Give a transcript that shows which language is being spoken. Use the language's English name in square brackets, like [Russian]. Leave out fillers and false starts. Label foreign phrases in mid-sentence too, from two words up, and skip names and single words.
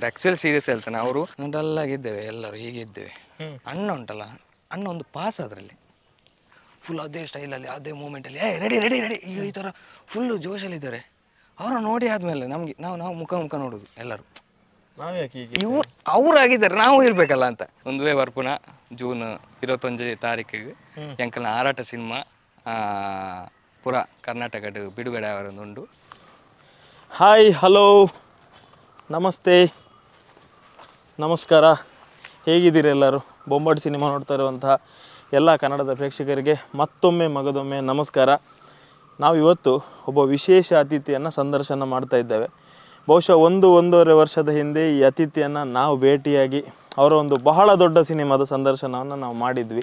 [English] actually serious [Kannada] ಹೇಳ್ತಾನೆ, ಅವರು ಡಲ್ಲಾಗಿದ್ದೇವೆ ಎಲ್ಲರೂ, ಹೀಗಿದ್ದೇವೆ. ಅಣ್ಣ ಉಂಟಲ್ಲ, ಅಣ್ಣ ಒಂದು ಪಾಸ್ ಅದರಲ್ಲಿ ಫುಲ್ ಅದೇ ಸ್ಟೈಲಲ್ಲಿ, ಅದೇ ಮೂಮೆಂಟಲ್ಲಿ, [English] ready ready ready [Kannada] ಈಗ ಈ ಥರ ಫುಲ್ಲು ಜೋಶಲ್ಲಿದ್ದಾರೆ. ಅವರ ನೋಡಿ ಆದಮೇಲೆ ನಮಗೆ ನಾವು ಮುಖ ನೋಡೋದು ಎಲ್ಲರೂ, ಇವ್ರು ಅವರಾಗಿದ್ದಾರೆ, ನಾವು ಇರಬೇಕಲ್ಲ ಅಂತ. [Tulu] ಒಂದುವೇ ಬರ್ಪುನ ಜೂನ್ 21 ತಾರೀಕಿಗೆ ಎಂಕಲ್ನ ಆರಾಟ ಸಿನಿಮಾ ಪುರ ಕರ್ನಾಟಕದ ಬಿಡುಗಡೆ ಅವರೊಂದುಂಡು. [English] hi, hello, ನಮಸ್ತೆ, [Kannada] ನಮಸ್ಕಾರ. ಹೇಗಿದ್ದೀರಿ ಎಲ್ಲರೂ? ಬೊಂಬಾಟ್ ಸಿನಿಮಾ ನೋಡ್ತಾ ಇರುವಂತಹ ಎಲ್ಲ ಕನ್ನಡದ ಪ್ರೇಕ್ಷಕರಿಗೆ ಮತ್ತೊಮ್ಮೆ ಮಗದೊಮ್ಮೆ ನಮಸ್ಕಾರ. ನಾವು ಇವತ್ತು ಒಬ್ಬ ವಿಶೇಷ ಅತಿಥಿಯನ್ನು ಸಂದರ್ಶನ ಮಾಡ್ತಾ ಇದ್ದೇವೆ. ಬಹುಶಃ 1-1.5 ವರ್ಷದ ಹಿಂದೆ ಈ ಅತಿಥಿಯನ್ನು ನಾವು ಭೇಟಿಯಾಗಿ ಅವರ ಒಂದು ಬಹಳ ದೊಡ್ಡ ಸಿನಿಮಾದ ಸಂದರ್ಶನವನ್ನು ನಾವು ಮಾಡಿದ್ವಿ.